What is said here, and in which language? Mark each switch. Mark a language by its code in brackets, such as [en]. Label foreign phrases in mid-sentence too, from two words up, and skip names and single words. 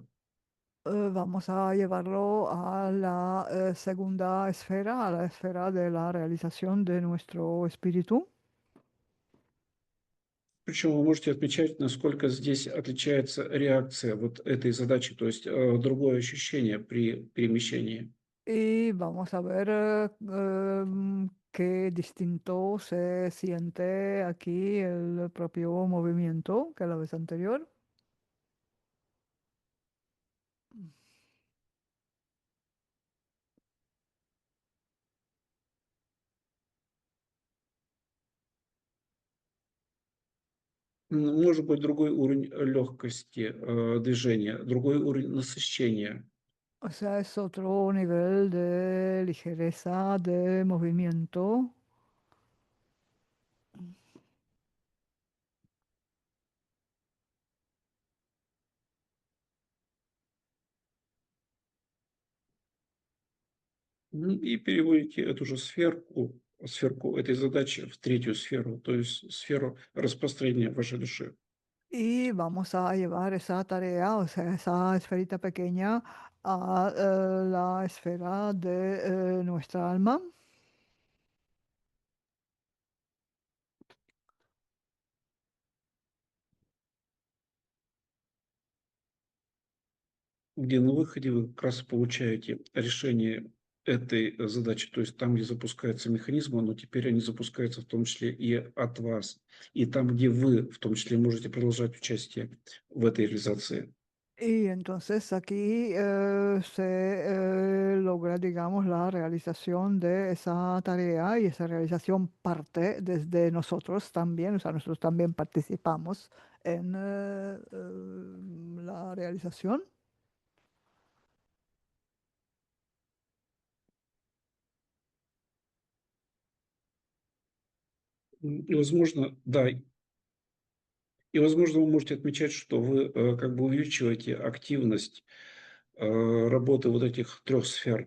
[es] Vamos a llevarlo a la segunda esfera, a la esfera de la realización de nuestro espíritu. [ru] Причем вы можете отмечать, насколько здесь отличается реакция вот этой задачи, то есть другое ощущение при перемещении. [es] Y vamos a ver qué distinto se siente aquí el propio movimiento que la vez anterior. [ru] Может быть другой уровень легкости движения, другой уровень насыщения. [es] O sea, es otro nivel de ligereza, de movimiento. [ru] И переводите эту же сферку этой задачи в третью сферу, то есть сферу распространения вашей души. [es] Y vamos a llevar esa tarea, o sea, esa esferita pequeña a la esfera de nuestra alma. [ru] Где на выходе вы как раз получаете решение этой задачи, то есть там, где запускаются механизмы, но теперь они запускаются в том числе и от вас. И там, где вы в том числе можете продолжать участие в этой реализации. [es] Y entonces aquí se logra, digamos, la realización de esa tarea y esa realización parte desde nosotros también, o sea, nosotros también participamos en la realización. [ru] И, возможно, да, и, возможно, вы можете отмечать, что вы как бы увеличиваете активность работы вот этих трех сфер